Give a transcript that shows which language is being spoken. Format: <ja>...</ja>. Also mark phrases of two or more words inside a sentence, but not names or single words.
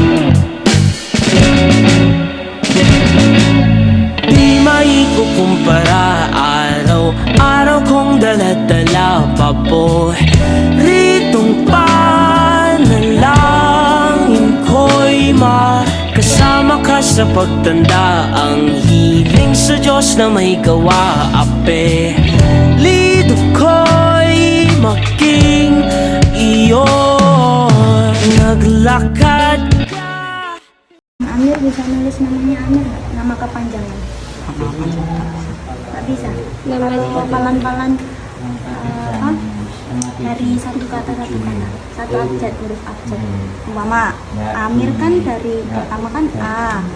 <tl>Di maikukumpara, araw-araw kong dala-dala paboritong panalangin ko'y makasama ka sa pagtanda. Ang hiling sa Diyos na may gawa, apelido ko'y maging iyo. Naglakad ka.</tl> <id>Amir bisa nulis namanya Amir nggak? Nama kepanjangan. Apa-apa sih? Nggak bisa. Kalau palan-palan apa? Dari satu kata, satu abjad, huruf abjad. Umpama Amir kan dari pertama kan A.</id>